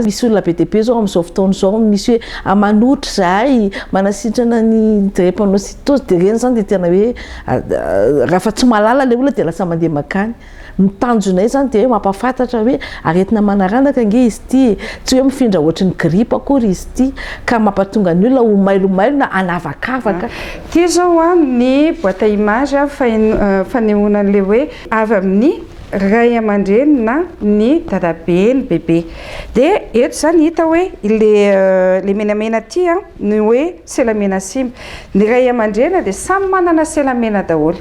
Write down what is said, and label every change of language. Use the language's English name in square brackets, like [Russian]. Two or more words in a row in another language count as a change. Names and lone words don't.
[Malagasy] Misy olona be dia be zao amin'izao fotoana izao misy hoe manotra zahay, manasitrana ny drépanocytose, dia reny zany dia tena hoe raha tsy mahalala ilay olona dia lasa mandeha makany. Mitanjonay zany dia hoe mampafantatra hoe aretina manaranaka nge izy ity, tsy hoe mifindra ohatry ny grippe akory izy ity, ka mampatonga ny olona ho mailomailo na anavakavaka. Ty zao ny [French] boîte à image [Malagasy] fanehoana an'le hoe avy amin'ny ray aman-dreny na ny dadabe ny bebe. Dia eto zany hita hoe le menamena ty ny hoe selamena simba. Ny ray aman-dreny dia samy manana selamena daholo.